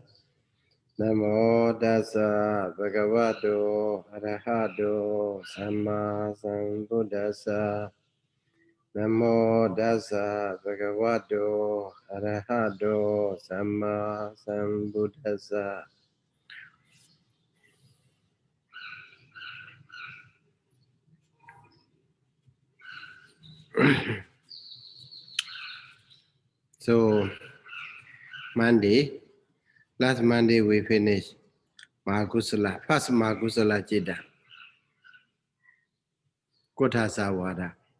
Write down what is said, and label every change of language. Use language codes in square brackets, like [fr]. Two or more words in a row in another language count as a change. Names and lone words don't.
[pi] Namo Dasa Bhagavato Arahado Sama Sambuddhasa. Namo Dasa Bhagavato Arahado Sama Sambuddhasa. [en] So last Monday we finished Mahakusala, first [pi] Mahakusala Chitta, Kotasa Vada.